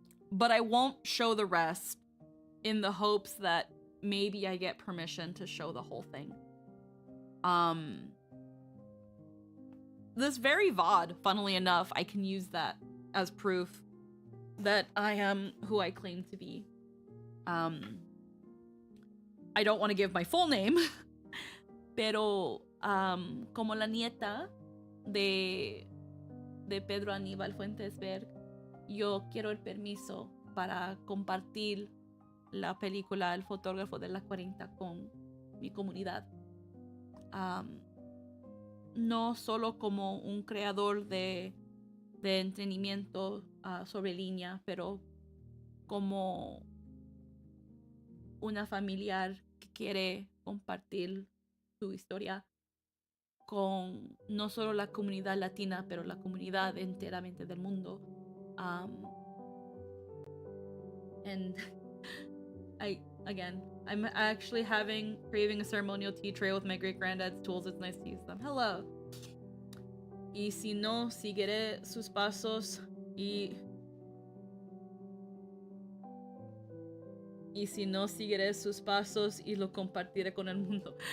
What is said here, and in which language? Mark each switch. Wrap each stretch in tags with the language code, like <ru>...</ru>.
<en>But I won't show the rest in the hopes that maybe I get permission to show the whole thing. This very VOD, funnily enough, I can use that as proof that I am who I claim to be. I don't want to give my full name,</en> <es>pero como la nieta de Pedro Aníbal Fuentes Berg, yo quiero el permiso para compartir la película El fotógrafo de la 40 con mi comunidad. No solo como un creador de entretenimiento sobre línea, pero como una familiar que quiere compartir su historia con no solo la comunidad latina, pero la comunidad enteramente del mundo.</es> <en>And I'm actually craving a ceremonial tea tray with my great granddad's tools. It's nice to use them. Hello.</en> <es>Y si no, seguiré sus pasos y si no, seguiré sus pasos y lo compartiré con el mundo.</es>